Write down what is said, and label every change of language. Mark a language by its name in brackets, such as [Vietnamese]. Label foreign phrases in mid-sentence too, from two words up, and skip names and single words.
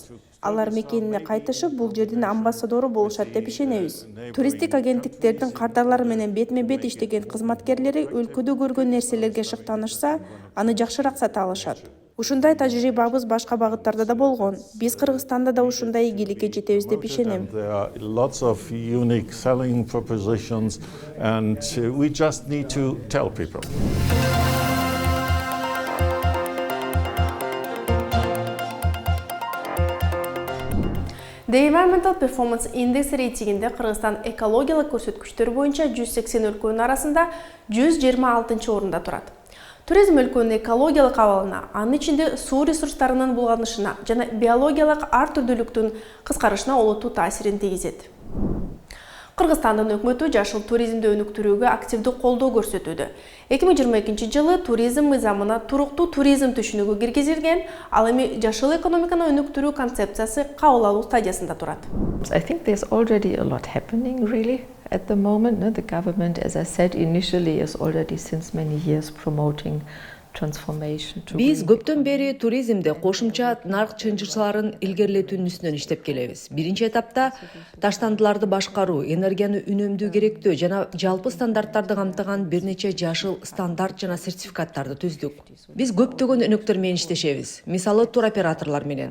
[Kyrgyz] Алар мекенине кайтышып, бул жердин амбассадору болушат деп ишенебиз. Туристтик агенттиктердин кардарлары менен бетме-бет иштеген кызматкерлери өлкөдө көргөн нерселерге шыктанышса, аны жакшыраак сата алышат. Ушундай тажрыйбабыз башка багыттарда да болгон. Биз Кыргызстанда да ушундай ийгиликке жетебиз деп ишенем. [English] There are lots of unique selling propositions and we just need to tell people. [Kyrgyz] The Environmental Performance Index рейтингинде Кыргызстан экологиялык көрсөткүчтөр боюнча 180 өлкөнүн арасында 126 орунда турат. Туризм өлкөнүн экологиялык абалына, анын ичинде суу ресурстарынын булганышына жана биологиялык ар түрдүүлүктүн кыскарышына олуттуу таасирин тийгизет. Кыргызстандын өкмөтү жашыл туризмди өнүктүрүүгө активдүү колдоо көрсөтүүдө. 2022 жылы туризм мыйзамына туруктуу туризм түшүнүгү киргизилген, ал эми жашыл экономиканы өнүктүрүү концепциясы кабыл алуу стадиясында турат. [English] I think there's already a lot happening really at the moment. The government, as I said initially, is already since many years promoting transformation to [Kyrgyz] Биз көптөн бери туризмде кошумча нарк чынжырчыларын илгерилетүүнүн үстүнөн иштеп келебиз. Биринчи этапта таштандыларды башкаруу, энергияны үнөмдүү керектөө жана жалпы стандарттарды камтыган бир нече жашыл стандарт жана сертификаттарды түздүк. Биз көптөгөн өнөктөр менен иштешебиз. Мисалы туроператорлор менен.